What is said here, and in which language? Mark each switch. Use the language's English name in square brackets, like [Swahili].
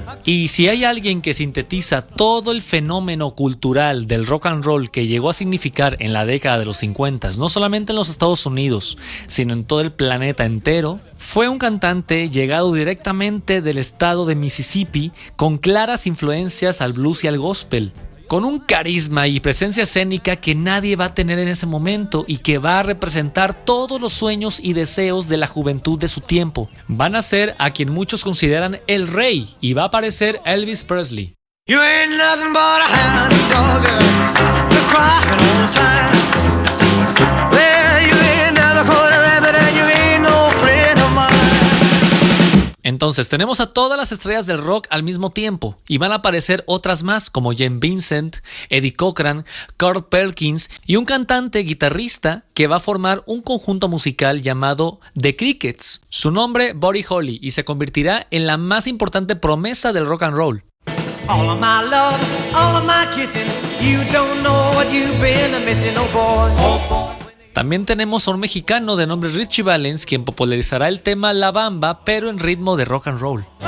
[Spanish] Y si hay alguien que sintetiza todo el fenómeno cultural del rock and roll que llegó a significar en la década de los 50, no solamente en los Estados Unidos, sino en todo el planeta entero, fue un cantante llegado directamente del estado de Mississippi con claras influencias al blues y al gospel, con un carisma y presencia escénica que nadie va a tener en ese momento y que va a representar todos los sueños y deseos de la juventud de su tiempo. Van a ser a quien muchos consideran el rey y va a aparecer Elvis Presley. [English] You ain't nothing but a hound dog, you're crying all the time. Well, you ain't never caught a rabbit and you ain't no friend of mine. [Spanish] Entonces tenemos a todas las estrellas del rock al mismo tiempo y van a aparecer otras más como Jim Vincent, Eddie Cochran, Carl Perkins y un cantante guitarrista que va a formar un conjunto musical llamado The Crickets. Su nombre Buddy Holly y se convertirá en la más importante promesa del rock and roll. [English] All of my love, all of my kissing, you don't know what you've been missing, oh boy. Oh boy. [Spanish] También tenemos a un mexicano de nombre Richie Valens, quien popularizará el tema La Bamba, pero en ritmo de rock and roll.